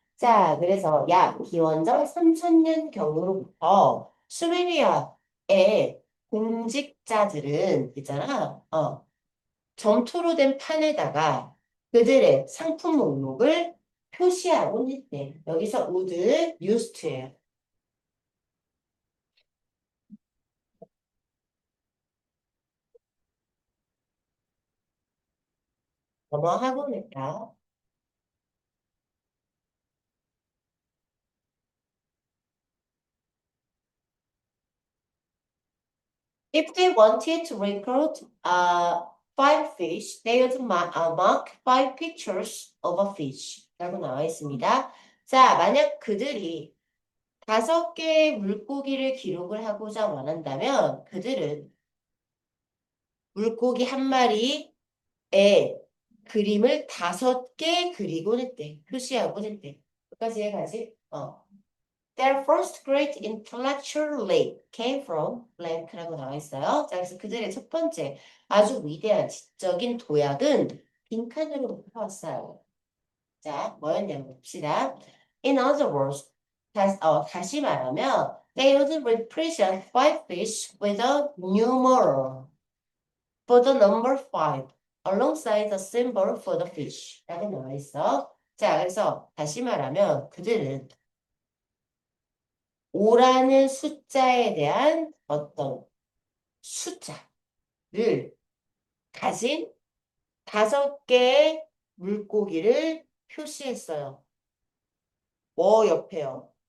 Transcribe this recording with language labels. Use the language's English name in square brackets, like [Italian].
[Korean] 자, 그래서 약 기원전 3000년 경으로부터 수메리아의 공직자들은 있잖아. 점토로 된 판에다가 그들의 상품 목록을 표시하곤 했대. 여기서 would used to예요. 뭐하곤 했다. [English] If they wanted to record five fish, they would mark five pictures of a fish. [Korean] 라고 나와 있습니다. 자, 만약 그들이 5개의 물고기를 기록을 하고자 원한다면 그들은 물고기 한 마리의 그림을 5개 그리곤 했대. 표시하곤 했대. 끝까지 해가지? [English] Their first great intellectual leap came from blank [Korean] 라고 나와 있어요. 자, 그래서 그들의 첫 번째 아주 위대한 지적인 도약은 빈칸으로부터 왔어요. 자, 뭐였냐고 봅시다. [English] In other words, [Korean] 다시 말하면 [English] they would represent five fish with a numeral for the number five alongside the symbol for the fish [Korean] 라고 나와 있어. 자, 그래서 다시 말하면 그들은 5라는 숫자에 대한 어떤 숫자를 가진 5개의 물고기를 표시했어요. 뭐 옆에요?